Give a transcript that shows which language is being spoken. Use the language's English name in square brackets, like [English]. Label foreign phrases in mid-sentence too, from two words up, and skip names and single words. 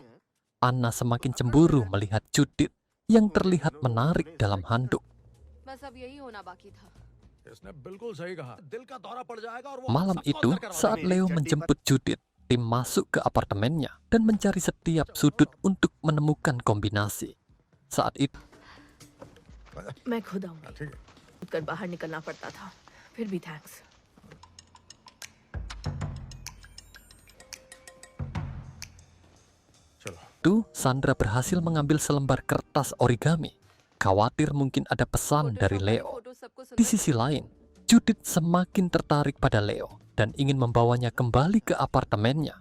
[Indonesian] Anna semakin cemburu melihat Judith yang terlihat menarik dalam handuk. Malam itu, saat Leo menjemput Judith, tim masuk ke apartemennya dan mencari setiap sudut untuk menemukan kombinasi. Saat itu, [Hindi] मैं खुद आऊंगी। कर बाहर निकलना पड़ता था, फिर भी थैंक्स। [Indonesian] Sandra berhasil mengambil selembar kertas origami. Khawatir mungkin ada pesan dari Leo. Di sisi lain, Judith semakin tertarik pada Leo dan ingin membawanya kembali ke apartemennya.